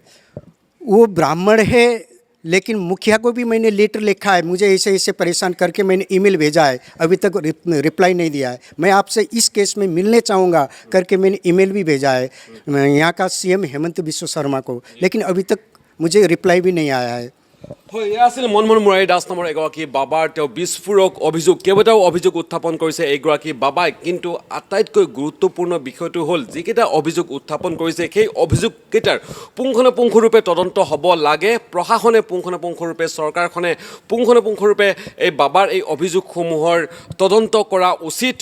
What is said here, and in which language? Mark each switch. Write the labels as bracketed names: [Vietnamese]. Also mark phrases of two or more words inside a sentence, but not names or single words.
[Hindi] वो ब्राह्मण है, लेकिन मुखिया को भी मैंने लेटर लिखा है, मुझे ऐसे ऐसे परेशान करके मैंने ईमेल भेजा है, अभी तक रिप्लाई नहीं दिया है। मैं आपसे इस केस में मिलने चाहूँगा करके मैंने ईमेल भी भेजा है यहाँ का सीएम हेमंत बिश्व शर्मा को, लेकिन अभी तक मुझे रिप्लाई भी नहीं आया है। [Assamese] হয়, এয়া আছিল মনমোহন মুৰাৰী দাস নামৰ এগৰাকী বাবাৰ তেওঁ বিস্ফোৰক অভিযোগ, কেইবাটাও অভিযোগ উত্থাপন কৰিছে এইগৰাকী বাবাই। কিন্তু আটাইতকৈ গুৰুত্বপূৰ্ণ বিষয়টো হ'ল যিকেইটা অভিযোগ উত্থাপন কৰিছে সেই অভিযোগকেইটাৰ পুংখানুপুংখৰূপে তদন্ত হ'ব লাগে। প্ৰশাসনে পুংখানুপুংখৰূপে, চৰকাৰখনে পুংখানুপুংখৰূপে এই বাবাৰ এই অভিযোগসমূহৰ তদন্ত কৰা উচিত।